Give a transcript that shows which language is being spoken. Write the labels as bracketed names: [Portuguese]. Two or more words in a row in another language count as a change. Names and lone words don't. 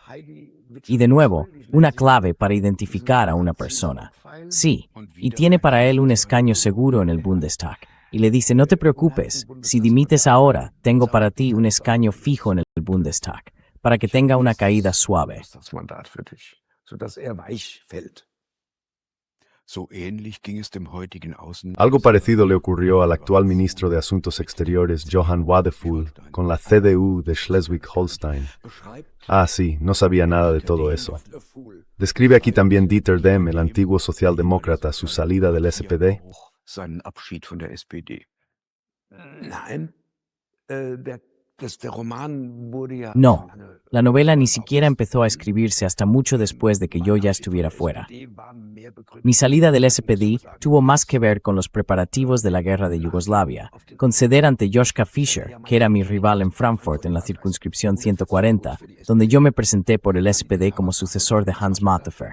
[Spanish] Y de nuevo, una clave para identificar a una persona. Sí, y tiene para él un escaño seguro en el Bundestag. Y le dice, no te preocupes, si dimites ahora, tengo para ti un escaño fijo en el Bundestag, para que tenga una caída suave. [German] Das Mandat für dich, sodass er weich fällt. So ähnlich ging es dem heutigen Außen. [Spanish] Algo parecido le ocurrió al actual ministro de Asuntos Exteriores, Johann Wadephul, con la CDU de Schleswig-Holstein. Ah, sí, no sabía nada de todo eso. Describe aquí también Dieter Dehm, el antiguo socialdemócrata, su salida del SPD. [German] Seinen Abschied von der SPD. Nein, der Roman wurde ja [Spanish] No, la novela ni siquiera empezó a escribirse hasta mucho después de que yo ya estuviera fuera. Mi salida del SPD tuvo más que ver con los preparativos de la guerra de Yugoslavia, con ceder ante Joschka Fischer, que era mi rival en Frankfurt en la circunscripción 140, donde yo me presenté por el SPD como sucesor de Hans Matterfer.